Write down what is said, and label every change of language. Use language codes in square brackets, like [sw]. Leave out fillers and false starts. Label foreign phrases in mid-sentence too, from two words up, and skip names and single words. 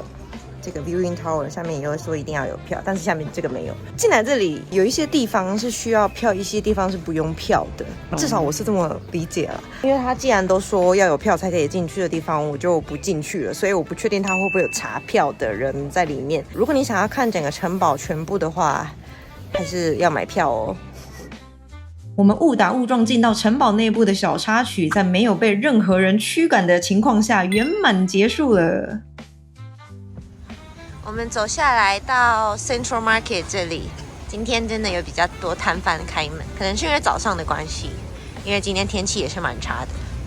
[zh] 這個 Viewing Tower 下面也會說一定要有票，但是下面這個沒有。進來這裡有一些地方是需要票，一些地方是不用票的，至少我是這麼理解啦。因為他既然都說要有票才可以進去的地方，我就不進去了，所以我不確定他會不會有查票的人在裡面。如果你想要看整個城堡全部的話，還是要買票哦。我們誤打誤撞進到城堡內部的小插曲，在沒有被任何人驅趕的情況下圓滿結束了。我們走下來到 Central Market 這裡，今天真的有比較多攤販開門，可能是因為早上的關係，因為今天天氣也是蠻差的。